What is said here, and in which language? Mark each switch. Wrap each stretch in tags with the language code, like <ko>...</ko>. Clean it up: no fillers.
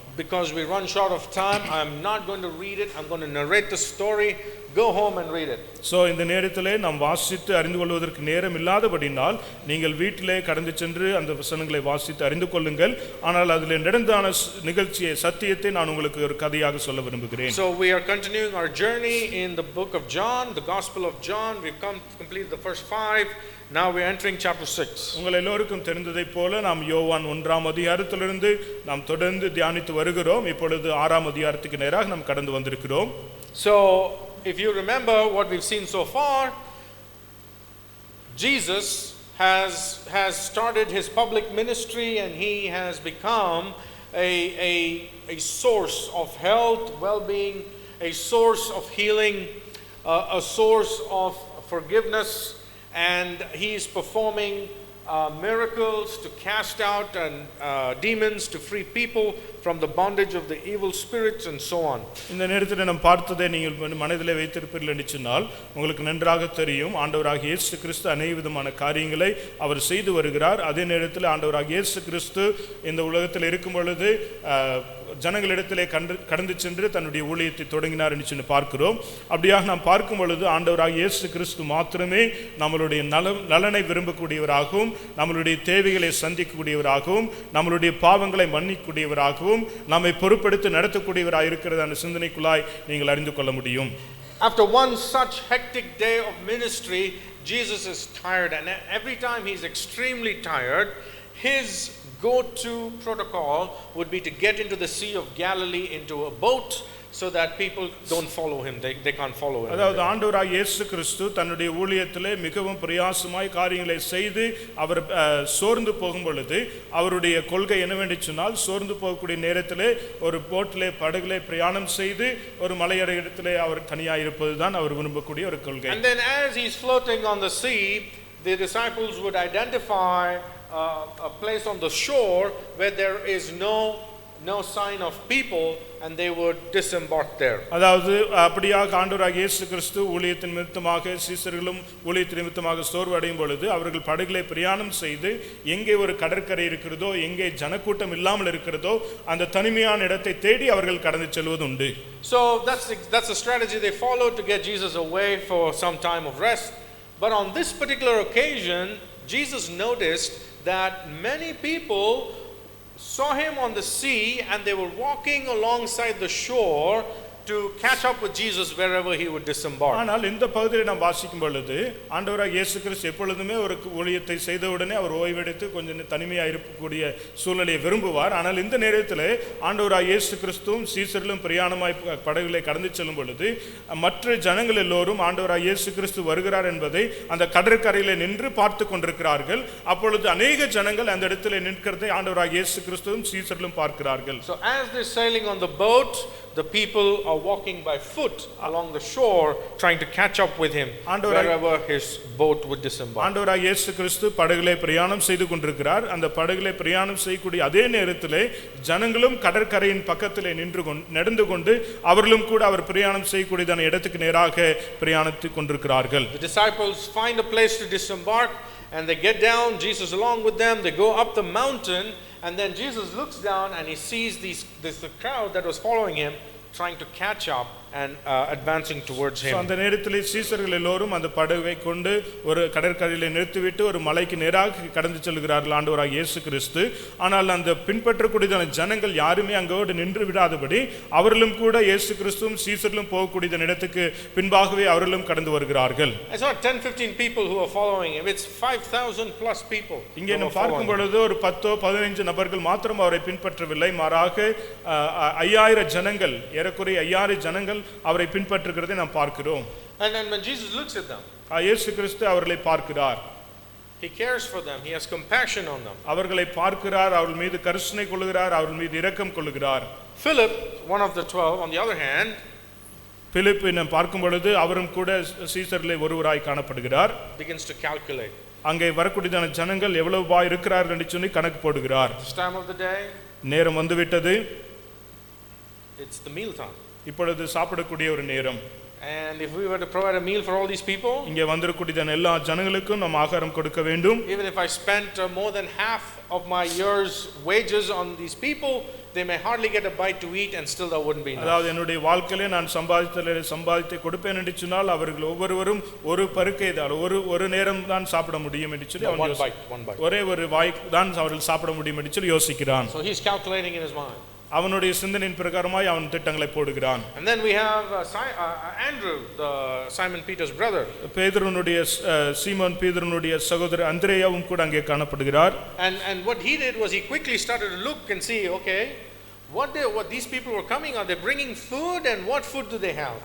<en>Because we run short of time, I'm not going to read it. I'm going to narrate the story. Go home and read it.</en> <ta>So இந்த நேரத்திலே நாம் வாசித்து அறிந்து கொள்வதற்கு நேரம் இல்லாதபடினால் நீங்கள் வீட்டிலே கடந்து சென்று அந்த வசனங்களை வாசித்து அறிந்து கொள்ளுங்கள். ஆனால் அதில் நடந்தான நிகழ்ச்சியை சத்தியத்தை நான் உங்களுக்கு ஒரு கதையாக சொல்ல விரும்புகிறேன்.</ta> <en>So we are continuing our journey in the book of John, the Gospel of John. We've completed the first 5. Now we are entering chapter 6.</en> <ta>உங்கள் எல்லோருக்கும் தெரிந்ததைப் போல நாம் யோவான் 1ஆம் அதிகாரத்திலிருந்து நாம் தொடர்ந்து தியானித்து வருகிறோம். இப்பொழுது 6ஆம் அதிகாரத்துக்கு நேராக நாம் கடந்து வந்திருக்கிறோம்.</ta> <en>So if you remember what we've seen so far, Jesus has started his public ministry and he has become a source of health, well-being, a source of healing, a source of forgiveness, and he is performing miracles to cast out demons, to free people from the bondage of the evil spirits and so on.</en> <ta>இந்த நேரத்தில் நாம் பார்த்ததை நீங்கள் மனதிலே வைத்திருப்பீர்கள் என்று சொன்னால் உங்களுக்கு நன்றாக தெரியும் ஆண்டவராகிய இயேசு கிறிஸ்து அநேக விதமான காரியங்களை அவர் செய்து வருகிறார். அதே நேரத்தில் ஆண்டவராகிய இயேசு கிறிஸ்து இந்த உலகத்தில் இருக்கும் பொழுது ஜனங்களிடத்திலே கடந்து சென்று தன்னுடைய ஊழியத்தை தொடங்கினார் என்று சொல்லி பார்க்கிறோம். அப்படியாக நாம் பார்க்கும் பொழுது ஆண்டவராகிய இயேசு கிறிஸ்து மாத்திரமே நம்மளுடைய நலனை விரும்பக்கூடியவராகவும் நம்மளுடைய தேவைகளை சந்திக்கக்கூடியவராகவும் நம்மளுடைய பாவங்களை மன்னிக்கக்கூடியவராகவும் நம்மை பொறுப்பெடுத்து நடத்தக்கூடியவராக இருக்கிறது அந்த சிந்தனைக்குள்ளாய் நீங்கள் அறிந்து கொள்ள முடியும்.</ta> <en>After one such hectic day of ministry, Jesus is tired, and every time he is extremely tired, his go-to protocol would be to get into the Sea of Galilee into a boat so that people don't follow him. They can't follow him.</en> <ta>அதாவது ஆண்டவராகிய இயேசு கிறிஸ்து தன்னுடைய ஊழியத்திலே மிகவும் பிரயாசமாய் காரியங்களை செய்து அவர் சோர்ந்து போகும் பொழுது அவருடைய கொள்கை என்னவென்று சொன்னால் சோர்ந்து போகக்கூடிய நேரத்திலே ஒரு போட்டிலே படகுலே பிரயாணம் செய்து ஒரு மலையடையிடத்திலே அவர் தனியாக இருப்பதுதான் அவர் விரும்பக்கூடிய ஒரு கொள்கை.</ta> <en>And then as he's floating on the sea, the disciples would identify a place on the shore where there is no sign of people, and they would disembark there.</en> <ta>அதாவது அப்படியாக ஆண்டவராகிய இயேசு கிறிஸ்து ஊழியத்தின் நிமித்தமாக சீசர்களும் ஊழியத்தின் நிமித்தமாக சோர்வு அடையும் பொழுது அவர்கள் படகுகளை பிரயாணம் செய்து எங்கே ஒரு கடற்கரை இருக்கிறதோ எங்கே ஜனக்கூட்டம் இல்லாமல் இருக்கிறதோ அந்த தனிமையான இடத்தை தேடி அவர்கள் கடந்து செல்வது உண்டு.</ta> <en>So that's a strategy they followed to get Jesus away for some time of rest. But on this particular occasion, Jesus noticed that many people saw him on the sea and they were walking alongside the shore to catch up with Jesus wherever he would disembark.</en> <ta>ஆனால் இந்த பகுதியை நாம் வாசிக்கும் பொழுது ஆண்டவராகிய இயேசு கிறிஸ்து எப்பொழுதுமே ஒரு ஊழியத்தை செய்தவுடனே அவர் ஓய்வெடுத்து கொஞ்சம் தனிமையாக இருக்கக்கூடிய சூழ்நிலையை விரும்புவார். ஆனால் இந்த நேரத்தில் ஆண்டவராகிய இயேசு கிறிஸ்துவும் சீசர்களும் பிரயாணமாய் படகுகளை கடந்து செல்லும் பொழுது மற்ற ஜனங்கள் எல்லோரும் ஆண்டவராகிய இயேசு கிறிஸ்து வருகிறார் என்பதை அந்த கடற்கரையில் நின்று பார்த்து கொண்டிருக்கிறார்கள். அப்பொழுது அநேக ஜனங்கள் அந்த இடத்துல நிற்கிறதை ஆண்டவராகிய இயேசு கிறிஸ்துவும் சீசர்களும் பார்க்கிறார்கள்.</ta> <en>So as they're sailing on the boat, the people are walking by foot along the shore trying to catch up with him wherever his boat would disembark.</en> <ta>ஆண்டவராகிய இயேசு கிறிஸ்து படகுகளை பிரயாணம் செய்து கொண்டிருக்கிறார். அந்த படகுகளை பிரயாணம் செய்யக்கூடிய அதே நேரத்திலே ஜனங்களும் கடற்கரையின் பக்கத்திலே நடந்து கொண்டு அவர்களும் கூட அவர் பிரயாணம் செய்யக்கூடியதான இடத்துக்கு நேராக பிரயாணித்துக் கொண்டிருக்கிறார்கள்.</ta> <en>The disciples find a place to disembark and they get down, Jesus along with them, they go up the mountain, and then Jesus looks down and he sees this crowd that was following him trying to catch up and advancing towards him.</en> <ta>அந்த நேரத்தில் சீசர்கள் எல்லோரும் அந்த படகை கொண்டு ஒரு கடற்கரையில் நிறுத்திவிட்டு ஒரு மலைக்கு நேராக கடந்து செல்கிறார்கள் ஆண்டவராகிய இயேசு கிறிஸ்து. ஆனால் அந்த பின்பற்றக்கூடியதான ஜனங்கள் யாருமே அங்கோடு நின்று விடாதபடி அவர்களும் கூட இயேசு கிறிஸ்துவும் சீசர்களும் போகக்கூடிய இடத்துக்கு பின்பாகவே அவர்களும் கடந்து வருகிறார்கள்.</ta> <en>It's not 10-15 people who are following him, it's 5,000 plus people.</en> <ta>இங்கே நாம் பார்க்கும் பொழுது ஒரு 10-15 நபர்கள் மாத்திரம் அவரை பின்பற்றவில்லை, மாறாக 5000 ஜனங்கள், ஏறக்குறைய 5000 ஜனங்கள் அவரை பின்பற்றுகிறதை நாம் பார்க்கிறோம்.</ta> <en>And then when Jesus looks at them,</en> <ta>இயேசு கிறிஸ்து அவர்களை பார்க்கிறார்.</ta> <en>he cares for them, he has compassion on them.</en> <ta>அவர்களை பார்க்கிறார், அவர்கள் மீது கருணை கொள்கிறார், அவர்கள் மீது இரக்கம் கொள்கிறார்.</ta> <en>Philip, one of the 12, on the other hand,</en> <ta>பிலிப்பை நாம் பார்க்கும் பொழுது அவரும் கூட சீசரிலே ஒருவராய் காணப்படுகிறார்.</ta> <en>begins to calculate.</en> <ta>அங்கே வரக்கூடியதான ஜனங்கள் எவ்வளவு இருக்கிறார்கள் என்று சொல்லி கணக்கு போடுகிறார்.</ta> <en>This time of the day,</en> <ta>நேரம் வந்துவிட்டது,</ta> <en>it's the meal time.</en> <ta>இப்பொழுது சாப்பிடக்கூடிய ஒரு நேரம்.</ta> <en>And if we were to provide a meal for all these people,</en> <ta>இங்கே வந்திருக்கக்கூடியதான எல்லா ஜனங்களுக்கும் நாம் ஆகாரம் கொடுக்க வேண்டும்.</ta> <en>even if I spent more than half of my year's wages on these people, they may hardly get a bite to eat and still that wouldn't be enough.</en> <ta>அதாவது என்னுடைய வாழ்க்கையிலே நான் சம்பாதித்து கொடுப்பேன் என்று சொன்னால் அவர்கள் ஒவ்வொருவரும் ஒரு பருக்கை தான் ஒரு நேரம் தான் சாப்பிட முடியும் என்று சொல்லி ஒரே ஒரு வாய் தான் அவர்கள் சாப்பிட முடியும் என்று சொல்லி யோசிக்கிறான்.</ta> <en>So he's calculating in his mind.</en> <ta>அவனுடைய சிந்தனையின் பிரகாரமாய் அவன் திட்டங்களை போடுகிறான்.</ta> <en>And then we have Andrew, the Simon Peter's brother.</en> <ta>பேதுருனுடைய சீமோன் பேதுருனுடைய சகோதரர் அந்திரேயாவும் கூட அங்கே காணப்படுகிறார்.</ta> <en>And what he did was he quickly started to look and see, okay, what these people were coming, are they bringing food, and what food do they have?</en>